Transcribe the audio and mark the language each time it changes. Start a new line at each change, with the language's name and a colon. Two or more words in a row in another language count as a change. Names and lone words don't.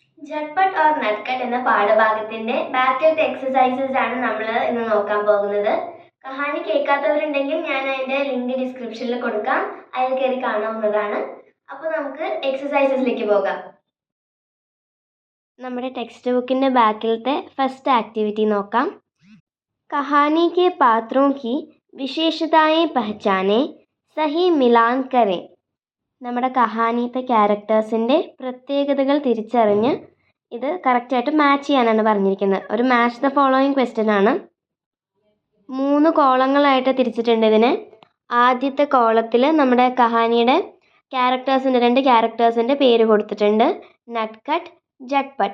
Malayalam: झटपट और नटखट എന്ന പാഠഭാഗത്തിന്റെ ബാക്കിലത്തെ എക്സസൈസസ് ആണ് നമ്മൾ ഇന്ന് നോക്കാൻ പോകുന്നത്. കഹാനി കേൾക്കാത്തവരുണ്ടെങ്കിൽ ഞാൻ അതിന്റെ ലിങ്ക് ഡിസ്ക്രിപ്ഷനിൽ കൊടുക്കാം, അതിൽ കയറി കാണാവുന്നതാണ്. അപ്പോൾ നമുക്ക് എക്സസൈസസിലേക്ക് പോകാം. നമ്മുടെ ടെക്സ്റ്റ് ബുക്കിന്റെ ബാക്കിലത്തെ
English: first activity
Malayalam: നോക്കാം.
Hindi: कहानी के पात्रों की विशेषताएं पहचाने, सही मिलान करें.
Malayalam: നമ്മുടെ കഹാനിത്തെ ക്യാരക്ടേഴ്സിൻ്റെ പ്രത്യേകതകൾ തിരിച്ചറിഞ്ഞ് ഇത് കറക്റ്റായിട്ട് മാച്ച് ചെയ്യാനാണ് പറഞ്ഞിരിക്കുന്നത്. ഒരു
English: match the following question
Malayalam: ആണ്. 3 കോളങ്ങളായിട്ട് തിരിച്ചിട്ടുണ്ട് ഇതിനെ. ആദ്യത്തെ കോളത്തിൽ നമ്മുടെ കഹാനിയുടെ ക്യാരക്ടേഴ്സിൻ്റെ 2 ക്യാരക്ടേഴ്സിൻ്റെ പേര് കൊടുത്തിട്ടുണ്ട്, നട്ട്ഖട്ട്, ജട്ട്പട്ട്.